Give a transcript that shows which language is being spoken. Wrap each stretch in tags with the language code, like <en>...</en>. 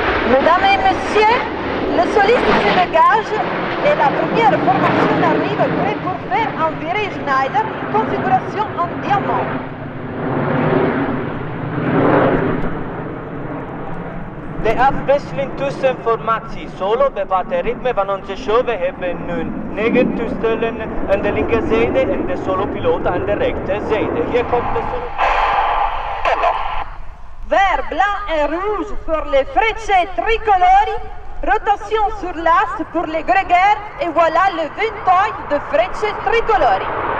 <fr>Mesdames et messieurs, le soliste se dégage et la première formation arrive prêt pour faire un virage Schneider in configuration en diamant.</fr> <nl>De afwisseling tussen formatie solo bevat het ritme van onze show. We hebben nu 9 toestellen aan de linkerzijde en de solopiloot aan de rechterzijde. Hier komt de solo.</nl> <fr>Vert, blanc et rouge pour les Frecce Tricolori, rotation sur l'axe pour les grégaires et voilà le ventail de Frecce Tricolori.</fr>